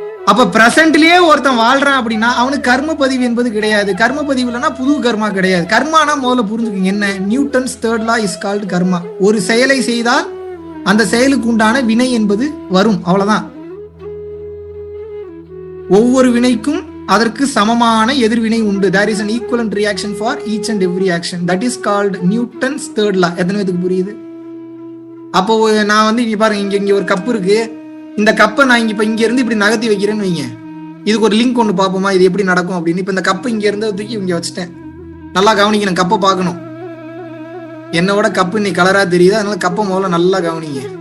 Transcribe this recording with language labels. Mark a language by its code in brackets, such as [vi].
[ta] அப்ப பிரசன்ட்லயே ஒருத்தன் வாழ்றான் அப்படின்னா அவனுக்கு கர்ம பதிவு என்பது கிடையாது. கர்ம பதிவு இல்லைன்னா புது கர்மா கிடையாது. கர்மானா முதல்ல புரிஞ்சுக்கங்க என்ன. [en] Newton's 3rd law is called karma. [ta] ஒரு செயலை செய்தால் அந்த செயலுக்கு உண்டான வினை என்பது வரும், அவ்வளவுதான். ஒவ்வொரு வினைக்கும் அதற்கு சமமான எதிர்வினை உண்டு. [en] there is an equivalent reaction for each and every action. that is called Newton's 3rd law. [ta] எத்தனை பேருக்கு புரியுது? அப்போ நான் வந்து இங்க பாருங்க, இங்க ஒரு கப்பு இருக்கு. இந்த கப்பை நான் இப்ப இங்க இருந்து இப்படி நகர்த்தி வைக்கிறேன்னு வைங்க. இதுக்கு ஒரு லிங்க் ஒன்று பார்ப்போமா, இது எப்படி நடக்கும் அப்படின்னு. இப்ப இந்த கப்பை இங்க இருந்து தூக்கி இங்க வச்சுட்டேன். நல்லா கவனிக்கணும், கப்பை பார்க்கணும். என்னோட கப்பு இன்னைக்கு கலரா தெரியுது, அதனால கப்பை முதல்ல நல்லா கவனிங்க.